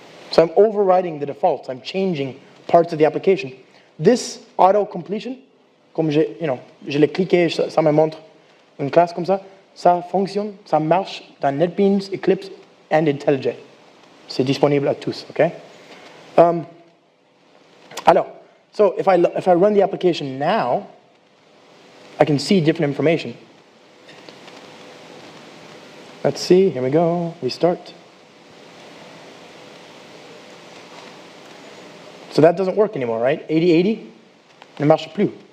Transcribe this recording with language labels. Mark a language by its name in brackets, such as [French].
[English] So I'm overriding the defaults. I'm changing parts of the application. [French] This auto-completion, comme je l'ai cliqué, ça me montre une classe comme ça, ça fonctionne, ça marche dans NetBeans, Eclipse, and IntelliJ. C'est disponible à tous, okay? [English] So if I run the application now, I can see different information. Let's see, here we go, restart. So that doesn't work anymore, right? 8080, ne marche plus.